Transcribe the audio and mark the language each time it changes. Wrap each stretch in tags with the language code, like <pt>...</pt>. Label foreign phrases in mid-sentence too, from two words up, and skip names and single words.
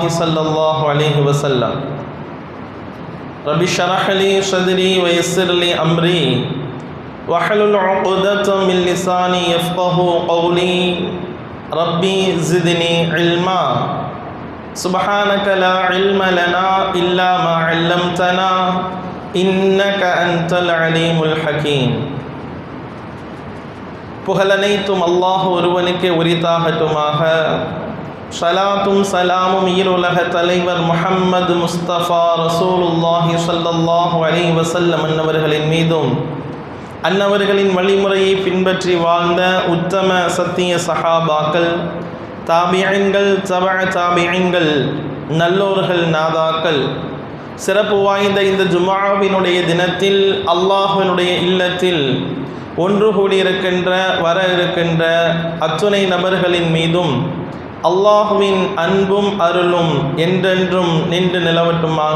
<ar>صلى الله عليه وسلم رب اشرح لي صدري ويسر لي أمري واحلل عقدة من لساني يفقه قولي ربي زدني علما سبحانك لا علم لنا إلا ما علمتنا إنك أنت العليم الحكيم</ar> <ta>புகழனைத்தும் அல்லாஹ் ஒருவனுக்கே உரித்தாகட்டுமாக. ஸலாத்தும் சலாமும் ஈருலக தலைவர் முஹம்மது முஸ்தபா</ta> <ar>رسول الله صلى الله عليه وسلم</ar> <ta>அன்னவர்களின் மீதும் அன்னவர்களின் வழிமுறையை பின்பற்றி வாழ்ந்த உத்தம சத்திய சஹாபாக்கள், தாபியீன்கள், தபஅ தாபியீன்கள், நல்லோர்கள், நாதாக்கள், சிறப்பு வாய்ந்த இந்த ஜும்ஆவினுடைய தினத்தில் அல்லாஹ்வினுடைய இல்லத்தில் ஒன்று கூடியிருக்கின்ற வர இருக்கின்ற அத்துணை நபர்களின் மீதும் அல்லாஹ்வின் அன்பும் அருளும் என்றென்றும் நின்று நிலவட்டுமாக.</ta>